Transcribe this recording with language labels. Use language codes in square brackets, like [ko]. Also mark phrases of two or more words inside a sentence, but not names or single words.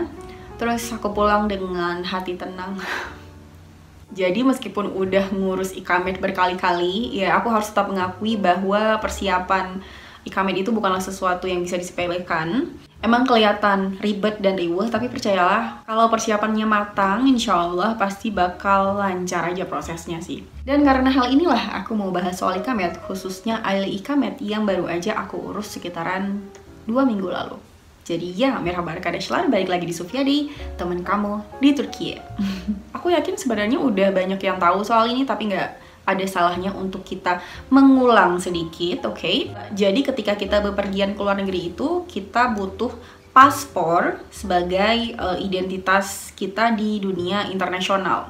[id] Terus aku pulang dengan hati tenang. Jadi meskipun udah ngurus ikamet berkali-kali, ya aku harus tetap mengakui bahwa persiapan ikamet itu bukanlah sesuatu yang bisa disepelekan. Emang kelihatan ribet dan riweh, tapi percayalah, kalau persiapannya matang, insya Allah pasti bakal lancar aja prosesnya sih. Dan karena hal inilah aku mau bahas soal ikamet, khususnya aile ikamet yang baru aja aku urus sekitaran 2 minggu lalu. Jadi ya, [tr] merhaba arkadaşlar, [id] balik lagi di Sufyadi, temen kamu di Turki. Aku yakin sebenarnya udah banyak yang tahu soal ini, tapi nggak ada salahnya untuk kita mengulang sedikit, oke? Jadi ketika kita bepergian ke luar negeri itu, kita butuh paspor sebagai identitas kita di dunia internasional.